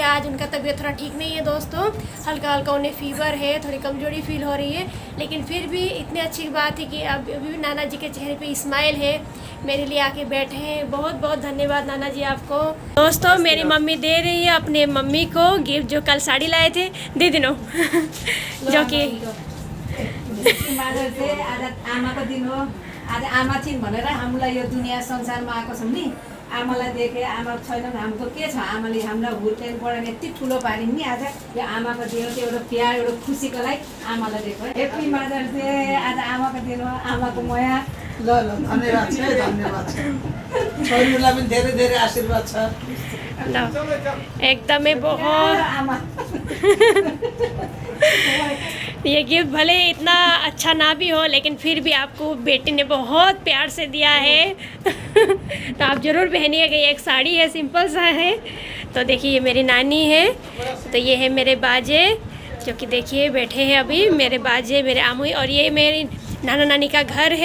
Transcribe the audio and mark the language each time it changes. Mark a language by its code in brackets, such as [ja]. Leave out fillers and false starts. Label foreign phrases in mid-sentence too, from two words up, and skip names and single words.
[hi] आज उनका तबीयत थोड़ा ठीक नहीं है दोस्तों, हल्का हल्का उन्हें फीवर है, थोड़ी कमजोरी फील हो रही है, लेकिन फिर भी इतनी अच्छी बात है कि अभी भी नाना जी के चेहरे पे स्माइल है, मेरे लिए आके बैठे हैं। बहुत बहुत धन्यवाद नाना जी आपको। दोस्तों मेरी मम्मी दे रही है अपने मम्मी को गिफ्ट, जो कल साड़ी लाए थे दे दिनों। जो कि [ne] आज आमाको दिन हो, आज आमा छिन् भनेर हामीलाई यो दुनियाँ संसारमा आएको छौँ नि। आमालाई देखे, आमा छैन हाम्रो के छ, आमाले हामीलाई हुर्काइ बढाएर यति ठुलो पारिन् नि। आज यो आमाको दिन हो, त्यो एउटा प्यार एउटा खुसीको लागि आमालाई दिएको। [en] happy mothers day. [ne] आज आमाको दिन हो, आमाको माया। ल ल धन्यवाद छ, धन्यवाद छ। छोरीलाई पनि धेरै धेरै आशीर्वाद छ। एकदमै बहुत आमा [hi] ये गिफ्ट भले इतना अच्छा ना भी हो, लेकिन फिर भी आपको बेटी ने बहुत प्यार से दिया है। तो आप ज़रूर पहनिएगा। ये एक साड़ी है, सिंपल सा है। तो देखिए ये मेरी नानी है, तो ये है मेरे बाजे, जो कि देखिए बैठे हैं अभी मेरे बाजे, मेरे आमुई, और ये मेरी नाना नानी का घर है।